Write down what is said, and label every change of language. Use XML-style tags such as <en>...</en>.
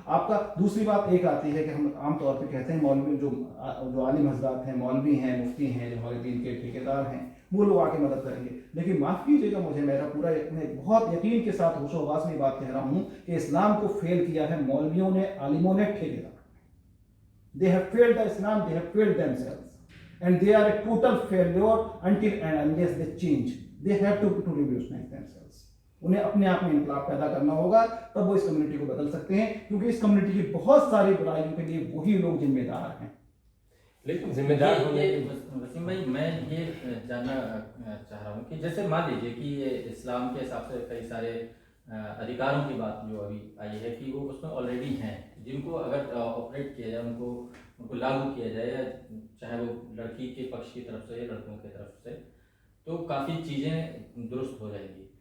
<hi>आपका दूसरी बात एक आती है कि हम आमतौर पे कहते हैं मौलवी जो आलिम हजरात हैं, मौलवी हैं, मुफ्ती हैं, जो हमारे दीन के ठेकेदार हैं, वो लोग आके मदद करेंगे। लेकिन माफ़ कीजिएगा मुझे, मेरा पूरा मैं बहुत यकीन के साथ होशो-हवास में बात कह रहा हूँ कि इस्लाम को फेल किया है मौलवियों ने, आलिमों ने, ठेकेदार।</hi> <en>They have failed the Islam, they have failed themselves. And they are a total failure until and unless they change. They have to revolutionize themselves.</en> <hi>उन्हें अपने आप में इनकलाब पैदा करना होगा, तब वो इस कम्युनिटी को बदल सकते हैं, क्योंकि इस कम्युनिटी की बहुत सारी बुराइयों के लिए वही लोग जिम्मेदार हैं। लेकिन जिम्मेदार होने वसीम भाई, मैं ये जानना चाह रहा हूँ कि जैसे मान लीजिए कि ये इस्लाम के हिसाब से कई सारे अधिकारों की बात जो अभी आई है कि वो उसमें ऑलरेडी हैं, जिनको अगर ऑपरेट किया जाए, उनको लागू किया जाए, या चाहे वो लड़की के पक्ष की तरफ से या लड़कों की तरफ से, तो काफ़ी चीज़ें दुरुस्त हो जाएंगी।</hi>